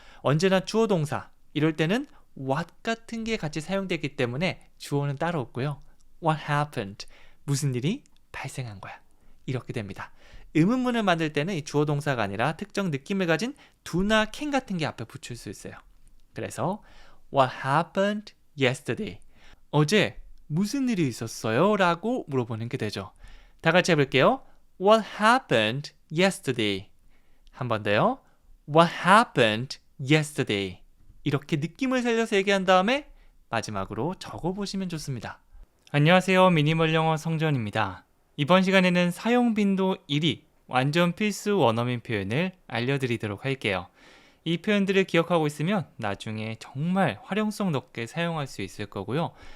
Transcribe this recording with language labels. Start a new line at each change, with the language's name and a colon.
Korean: 언제나 주어 동사 이럴 때는 what 같은 게 같이 사용되기 때문에 주어는 따로 없고요.
English: what happened.
Korean: 무슨 일이 발생한 거야. 이렇게 됩니다. 의문문을 만들 때는 이 주어 동사가 아니라 특정 느낌을 가진 do나 can 같은 게 앞에 붙일 수 있어요. 그래서
English: what happened yesterday.
Korean: 어제 무슨 일이 있었어요? 라고 물어보는 게 되죠. 다 같이 해볼게요.
English: What happened yesterday?
Korean: 한 번 더요.
English: What happened yesterday?
Korean: 이렇게 느낌을 살려서 얘기한 다음에 마지막으로 적어보시면 좋습니다. 안녕하세요. 미니멀 영어 성전입니다. 이번 시간에는 사용 빈도 1위 완전 필수 원어민 표현을 알려드리도록 할게요. 이 표현들을 기억하고 있으면 나중에 정말 활용성 높게 사용할 수 있을 거고요.